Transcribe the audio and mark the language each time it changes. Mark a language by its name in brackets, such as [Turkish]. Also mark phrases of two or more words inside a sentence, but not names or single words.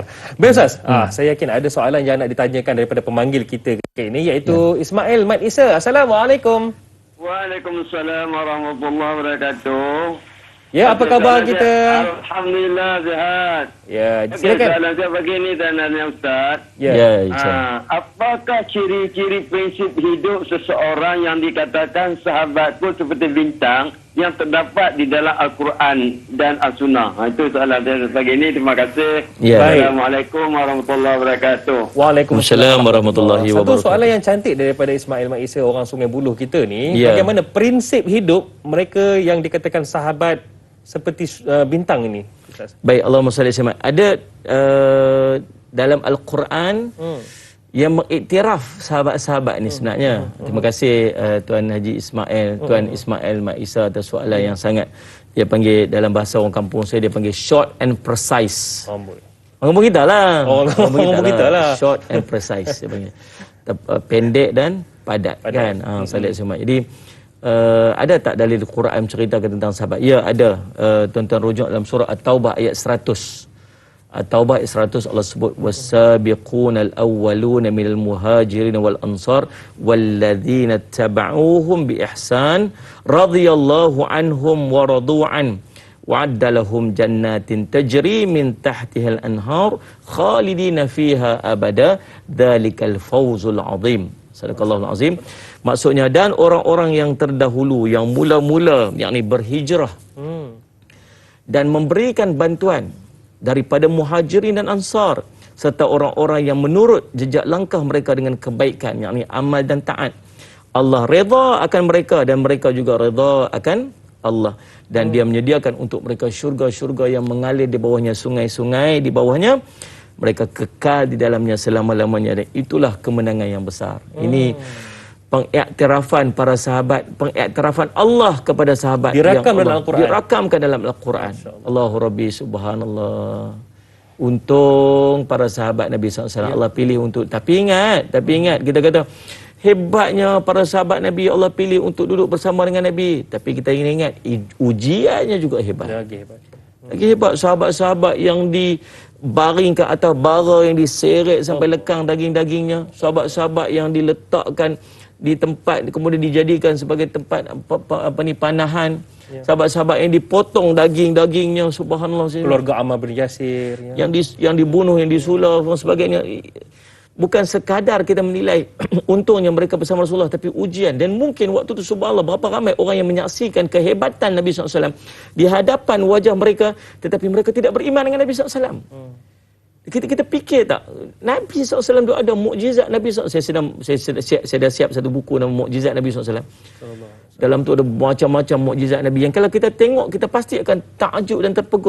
[Malay] Baik Ustaz, saya yakin ada soalan yang nak ditanyakan daripada pemanggil kita kali ini, iaitu Ismail Mat Isa. Assalamualaikum. [Arabic] وعليكم السلام ورحمة الله وبركاته. [Malay] Ya, apa khabar kita? Alhamdulillah sihat. Ya, Okey, silakan. soalan saya begini tanya Ustaz. Ya, insya-Allah. Apakah ciri-ciri prinsip hidup seseorang yang dikatakan sahabatku seperti bintang yang terdapat di dalam Al-Quran dan As-Sunnah? Itu soalan saya pagi ini. Terima kasih. Ya. [Arabic] السلام عليكم ورحمة الله وبركاته. وعليكم السلام ورحمة الله [Malay] Satu [Arabic] wabarakatuh. [Malay] soalan yang cantik daripada Ismail Mat Isa, orang Sungai Buloh kita ni, Ya. bagaimana prinsip hidup mereka yang dikatakan sahabat seperti bintang ini, Ustaz? Baik, [Arabic] اللهم صل عليه وسلم. [Malay] Ada dalam Al-Quran yang mengiktiraf sahabat-sahabat ni sebenarnya. Terima kasih Tuan Haji Ismail, Tuan Ismail Mat Isa atas soalan yang sangat, dia panggil dalam bahasa orang kampung saya, dia panggil [English] short and precise. [Malay] Amboi. Kampung kita lah. Oh, kampung kita lah. [English] Short and precise [Malay] dia panggil. Pendek dan padat. Kan. Salih Ismail. Jadi ada tak dalil Quran menceritakan tentang sahabat? Ya, ada. Tuan-tuan rujuk dalam surah At-Taubah ayat 100. At-Taubah ayat 100 Allah sebut [Arabic] والسابقون الأولون من المهاجرين والأنصار والذين اتبعوهم بإحسان رضي الله عنهم ورضوا عن وأعد لهم جنات تجري من تحتها الأنهار خالدين فيها أبدا ذلك الفوز العظيم. صدق الله العظيم. [Malay] Maksudnya, dan orang-orang yang terdahulu yang mula-mula yakni berhijrah dan memberikan bantuan daripada muhajirin dan ansar serta orang-orang yang menurut jejak langkah mereka dengan kebaikan yakni amal dan taat, Allah redha akan mereka dan mereka juga redha akan Allah, dan dia menyediakan untuk mereka syurga-syurga yang mengalir di bawahnya sungai-sungai di bawahnya, mereka kekal di dalamnya selama-lamanya, dan itulah kemenangan yang besar. Ini pengiktirafan para sahabat, pengiktirafan Allah kepada sahabat Dirakam yang dalam Allah Al-Quran. dirakamkan dalam Al-Quran. [Arabic] الله ربي سبحان الله. [Malay] Untung para sahabat Nabi SAW Allah pilih untuk, tapi ingat kita kata hebatnya para sahabat Nabi Allah pilih untuk duduk bersama dengan Nabi, tapi kita ingat ujiannya juga hebat. Lagi hebat. Lagi hebat sahabat-sahabat yang dibaring ke atas bara, yang diseret sampai lekang daging-dagingnya, sahabat-sahabat yang diletakkan di tempat kemudian dijadikan sebagai tempat panahan, sahabat-sahabat yang dipotong daging-dagingnya, subhanallah. Keluarga Ammar bin Yasir ya. yang dibunuh, yang disulah dan sebagainya. Bukan sekadar kita menilai untungnya mereka bersama Rasulullah, tapi ujian. Dan mungkin waktu itu subhanallah berapa ramai orang yang menyaksikan kehebatan Nabi SAW di hadapan wajah mereka, tetapi mereka tidak beriman dengan Nabi SAW. Kita fikir tak, Nabi SAW itu ada mukjizat Nabi SAW. Saya dah siap satu buku nama mukjizat Nabi SAW. Dalam tu ada macam-macam mukjizat Nabi yang kalau kita tengok, kita pasti akan takjub dan terpegun.